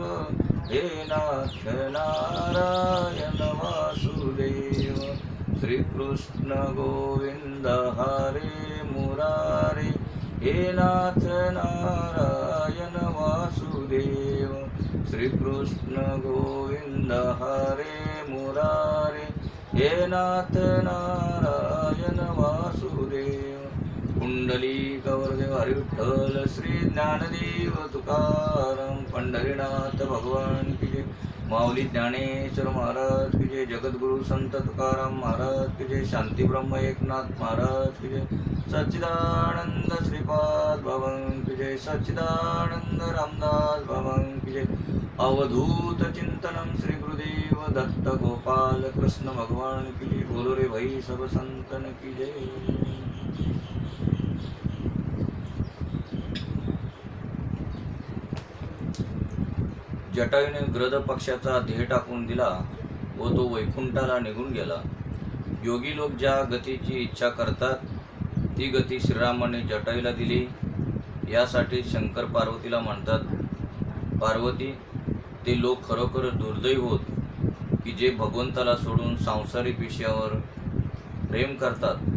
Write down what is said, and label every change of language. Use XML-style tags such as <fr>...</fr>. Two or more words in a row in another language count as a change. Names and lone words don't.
<sa>हे नाथ नारायण वासुदेव श्री कृष्ण गोविंद हरे मुरारे हे नाथ नारायण वासुदेव श्री कृष्ण गोविंद हरे मुरारे हे नाथ नारायण वासुदेव।</sa> <hi>कुंडली गौरदेव हरी विठ्ठल श्री ज्ञानदेव तुकाराम पंढरीनाथ भगवान की जय। माऊली ज्ञानेश्वर महाराज की जय। जगद्गुरु संत तुकाराम महाराज की जय। शांती ब्रह्म एकनाथ महाराज की जय। सच्चिदानंद श्रीपाद भवन की जय। सच्चिदानंद रामदास भवन की जय। अवधूत चिंतनम श्री गुरुदेव दत्त गोपाल कृष्ण भगवान की जय। बोलो रे भाई सब संतन की जय।</hi> <mr>जटायूने गृध पक्षाचा ध्येय टाकून दिला व तो वैकुंठाला निघून गेला। योगी लोक ज्या गतीची इच्छा करतात ती गती श्रीरामाने जटायूला दिली। यासाठी शंकर पार्वतीला म्हणतात, पार्वती, ते लोक खरोखर दुर्दैवी होत की जे भगवंताला सोडून सांसारिक विषयावर प्रेम करतात।</mr>